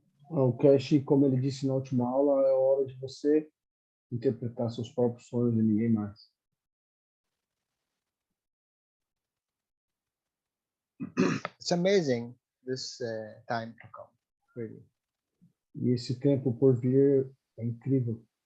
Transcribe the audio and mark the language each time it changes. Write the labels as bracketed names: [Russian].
[Portuguese] O Keshe, como ele disse na última aula, é hora de você interpretar seus próprios sonhos e ninguém mais. [English] It's amazing this time to come, really. [Portuguese] E esse tempo por vir é incrível.